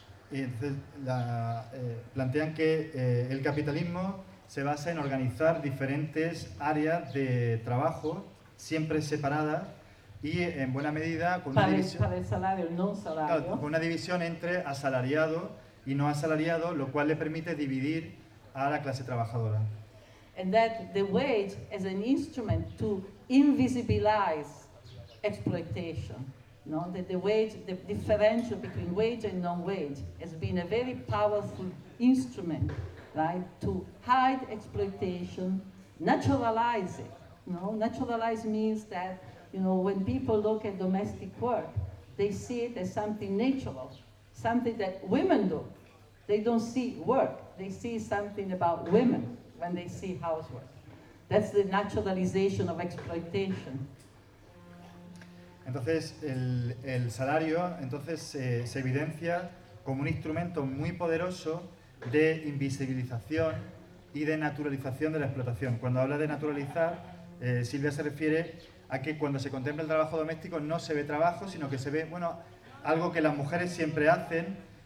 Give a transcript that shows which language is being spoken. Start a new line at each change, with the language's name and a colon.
Spanish: Y entonces plantean que el capitalismo se basa en organizar diferentes áreas de trabajo siempre separadas y en buena medida con una división, para el salario, no salario. Claro, con una división entre asalariado y no asalariado, lo cual le permite dividir a la clase trabajadora.
English: And that the wage is an instrument to invisibilize exploitation. No, that the wage, the differential between wage and non-wage, has been a very powerful instrument, right, to hide exploitation, naturalize it. No, naturalize means that, you know, when people look at domestic work, they see it as something natural, something that women do. They don't see work; they see something about women when they see housework. That's the naturalization of exploitation.
Spanish: Entonces, el salario entonces se evidencia como un instrumento muy poderoso de invisibilización y de naturalización de la explotación. Cuando habla de naturalizar, Silvia se refiere a que cuando se contempla el trabajo doméstico no se ve trabajo, sino que se ve, bueno, algo que las mujeres siempre hacen.